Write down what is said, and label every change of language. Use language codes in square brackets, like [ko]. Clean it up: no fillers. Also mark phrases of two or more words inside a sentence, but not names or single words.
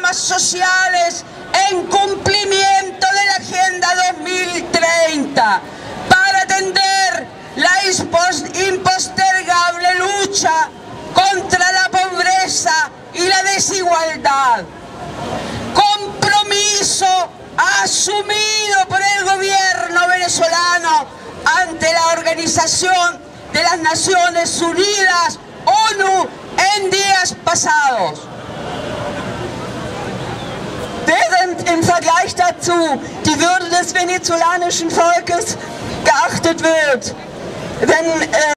[es] sociales en cumplimiento de la Agenda 2030 para atender la impostergable lucha contra la pobreza y la desigualdad. Compromiso asumido por el gobierno venezolano ante la Organización de las Naciones Unidas, ONU, en días pasados. [de] Während im Vergleich dazu die Würde des venezolanischen Volkes geachtet wird, wenn